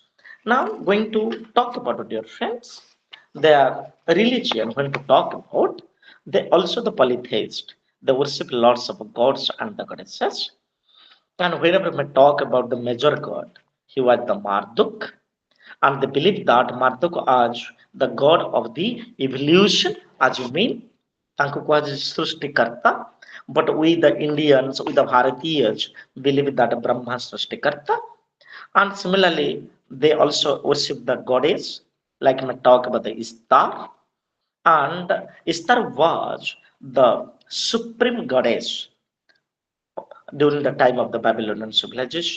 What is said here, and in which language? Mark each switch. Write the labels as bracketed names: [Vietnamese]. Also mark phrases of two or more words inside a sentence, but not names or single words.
[English] Now, going to talk about it, dear friends, their religion, when to talk about, they also the polytheist. They worship lots of gods and the goddesses. And whenever we talk about the major god, he was the Marduk, and they believe that Marduk is the god of the evolution, as you mean, [Odia] ତାଙ୍କୁ କୁହାଯାଏ ସୃଷ୍ଟିକର୍ତ୍ତା. [English] But we the Indians, we the Bharatiyas, believe that Brahma Srishtikarta. And similarly, they also worship the goddess, like we talk about the Istar. And Istar was the supreme goddess during the time of the Babylonian civilization.